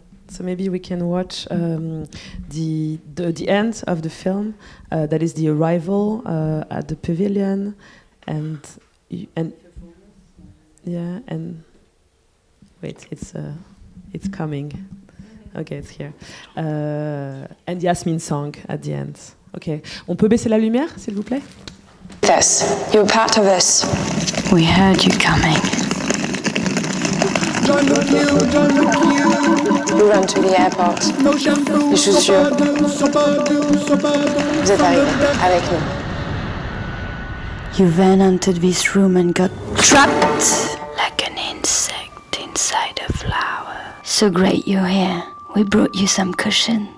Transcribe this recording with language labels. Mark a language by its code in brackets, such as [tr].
[en] So maybe we can watch the end of the film. That is the arrival at the pavilion, and wait, it's coming. Okay, it's here. And Yasmin's song at the end. [fr] Okay, on peut baisser la lumière, s'il vous plaît? [en] This. You're part of this. We heard you coming. You ran to the airport. [fr] Les chaussures. Vous êtes arrivés avec nous. [en] You then entered this room and got trapped like an insect inside a flower. So great you're here. We brought you some cushion.